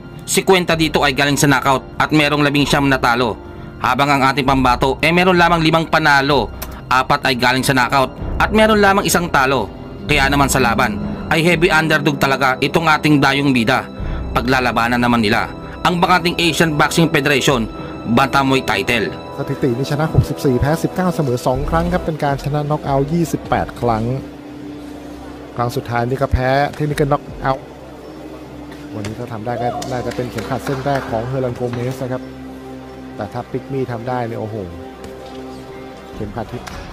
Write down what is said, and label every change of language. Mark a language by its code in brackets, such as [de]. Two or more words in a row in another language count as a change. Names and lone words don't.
[tl] 50 dito ay galing sa knockout at merong 19 na talo, habang ang ating pambato meron lamang 5 panalo, 4 ay galing sa knockout at meron lamang 1 talo. Kaya naman sa laban ay [en] heavy underdog [tl] talaga itong ating dayong bida. Paglalabanan naman nila ang bakanting Asian Boxing Federation Bantamweight title. [th] สถิตินี่ชนะ64แพ้19เสมอ2ครั้งครับเป็นการชนะน็อกเอาท์28ครั้งครั้งสุดท้ายนี่ก็แพ้เทคนิคน็อกเอาท์วันนี้ถ้าทำได้ก็น่าจะเป็นเข็มขัดเส้นแรกของเฮอร์ลันโกเมสนะครับแต่ถ้าปิกมี่ทำได้เนี่ยโอ้โหเข็มขัดที่